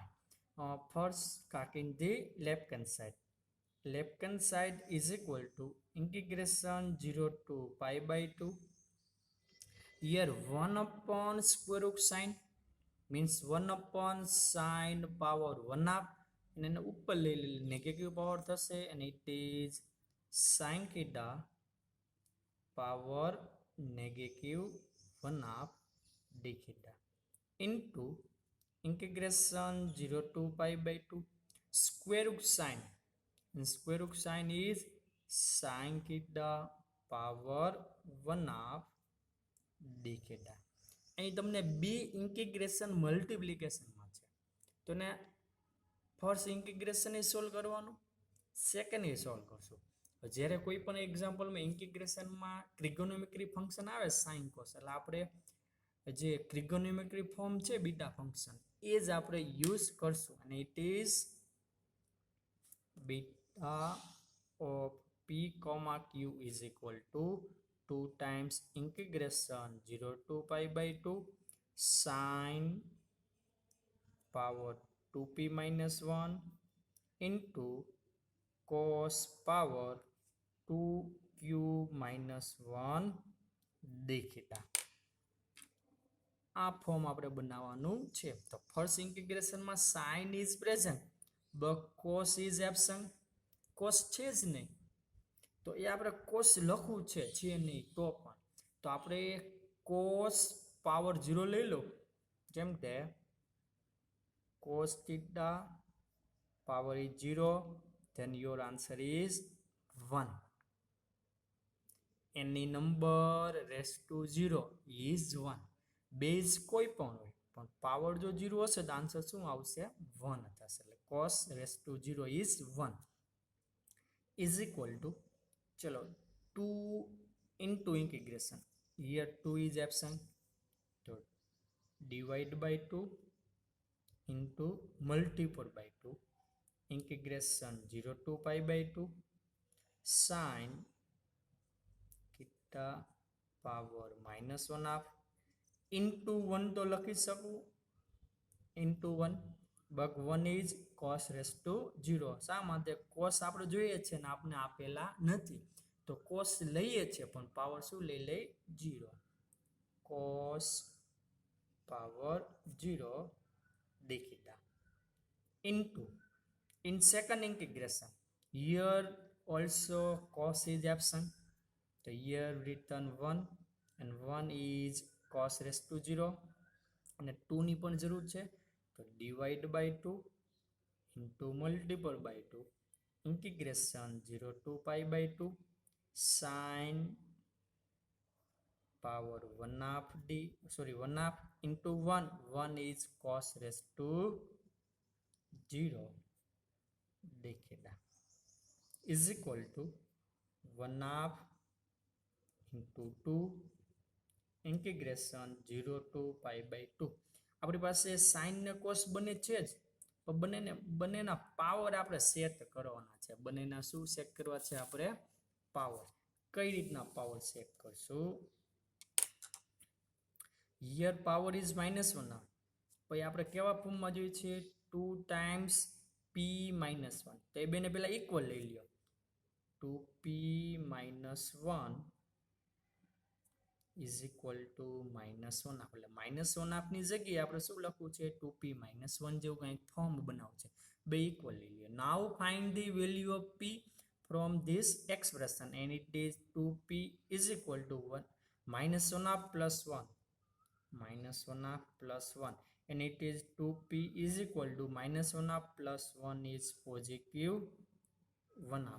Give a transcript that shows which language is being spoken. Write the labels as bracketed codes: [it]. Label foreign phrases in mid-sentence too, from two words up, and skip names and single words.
[en] First, calculating the left hand side. Left hand side is equal to integration 0 to pi by 2. Here 1 upon square root sin means 1 upon sin power 1 half. And then [gu] ઉપર લઈ નેગેટિવ પાવર થશે [en] and it is sin theta power negative 1 half d theta into integration 0 to pi by 2 square root sin. And square root sin is sin theta power 1 half d theta. [gu] અહીં તમને બે ઇન્ટિગ્રેશન મલ્ટિપ્લિકેશનમાં છે તો ને [en] first integration [gu] એ સોલ્વ કરવાનું, સેકન્ડ એ સોલ્વ કરશું. જ્યારે કોઈ પણ એક્ઝામ્પલમાં ઇન્ટિગ્રેશનમાં [en] trigonometry function [gu] આવે [en] sine cos, [gu] એટલે આપણે જે [en] trigonometry form [gu] છે [en] beta function [gu] એ જ આપણે યુઝ કરશું અને [en] it is beta of p, q is equal to 2 times integration 0 to pi by 2 sin power 2p minus 1 into cos power 2q minus 1 d theta. [gu] આ ફોર્મ આપણે બનાવવાનું છે. [en] તો ફર્સ્ટ ઇન્ટિગ્રેશનમાં sine is present but cos is absent. [gu] કોસ છે જ નહીં તો એ આપણે કોસ લખવું છે નહીં તો પણ તો આપણે [en] cos power [gu] 0 લઈ લો, જેમ કે [en] cos theta power is 0, then your answer is 1. Any number raised to 0 is 1. [gu] બેઝ કોઈ પણ હોય પણ પાવર જો 0 હશે તો આન્સર શું આવશે 1 થશે. [en] એટલે cos raised to 0 is 1 is equal to, [gu] ચલો 2 [en] into integration, here 2 is absent, so divide by 2 into multiply by 2 integration 0 to pi by 2 sin theta power minus 1 half into 1 [gu] તો લખી શકું [en] into 1 but 1 is cos raised to 0. [gu] શા માટે cos આપણે જોઈએ છે ને આપણે આપેલા નથી તો cos લઈએ છે પણ પાવર શું લઈ [en] 0, cos power 0 d theta into in second integration, here also cos is absent, so here written 1 and 1 is cos raised to 0 [gu] અને 2 ની પણ જરૂર છે તો [en] divide by 2 into multiple by 2 integration 0 to pi by 2 sin power 1 half 1 half into 1 is cos raised to 0 d theta is equal to 1 half into 2 integration 0 to pi by 2. [gu] આપણી પાસે સાઇન ને કોસ બને છે જ પણ બંનેના પાવર આપણે સેટ કરવાના છે. બંનેના શું સેટ કરવા છે આપણે પાવર. કઈ રીતના પાવર સેટ કરશું? [en] here power is -1 half, [gu] પછી આપણે કેવા ફોર્મમાં જોઈએ છે [en] 2 times p minus 1, [gu] તો એ બેને પહેલા ઇક્વલ લઈ લ્યો [en] 2p minus 1 is equal to -1 half. [gu] એટલે -1 half ની જગ્યાએ આપણે શું લખવું છે [en] 2p minus 1 [gu] જેવું કંઈક ફોર્મ બનાવવું છે. બે ઇક્વલ લઈ લ્યો. [en] now find the value of p from this expression and it is 2p is equal to 1 -1 half plus 1 -1 half plus 1 and it is 2p is equal to -1 half plus 1 is positive 1 half.